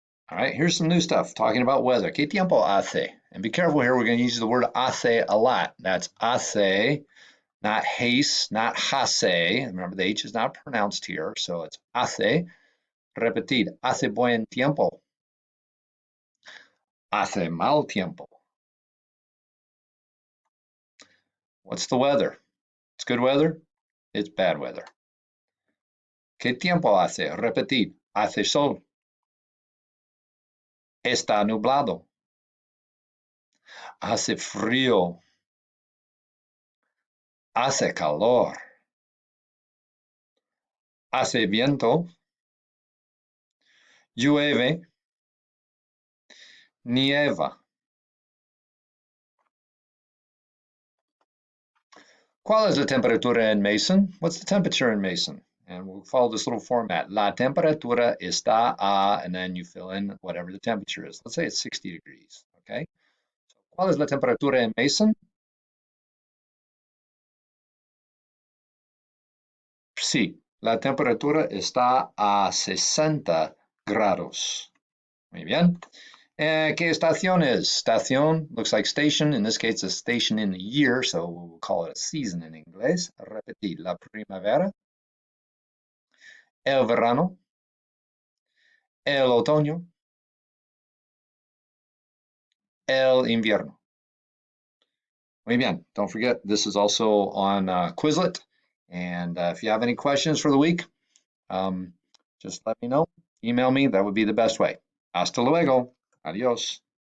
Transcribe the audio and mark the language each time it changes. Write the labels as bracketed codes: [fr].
[en] All right, here's some new stuff talking about weather. [es] ¿Qué tiempo hace? [en] And be careful here, we're going to use the word hace a lot. That's hace, not hace, not hace. Remember, the H is not pronounced here, so it's hace. [es] Repetir, hace buen tiempo. Hace mal tiempo. [en] What's the weather? It's good weather, it's bad weather. [es] ¿Qué tiempo hace? Repetir, hace sol. Está nublado. Hace frío. Hace calor. Hace viento. Llueve. Nieva. ¿Cuál es la temperatura en Mason? [en] What's the temperature in Mason? And we'll follow this little format. [es] La temperatura está a, [en] and then you fill in whatever the temperature is. Let's say it's 60 degrees, okay? [es] So, ¿cuál es la temperatura en Mason? Sí, la temperatura está a 60 grados. Muy bien. ¿Qué estación es? Estación [en] looks like station. In this case, a station in the year, so we'll call it a season in inglés. [es] Repetir, la primavera, el verano, el otoño, el invierno. Muy bien. [en] Don't forget, this is also on Quizlet. And if you have any questions for the week, just let me know. Email me. That would be the best way. [es] Hasta luego. Adios.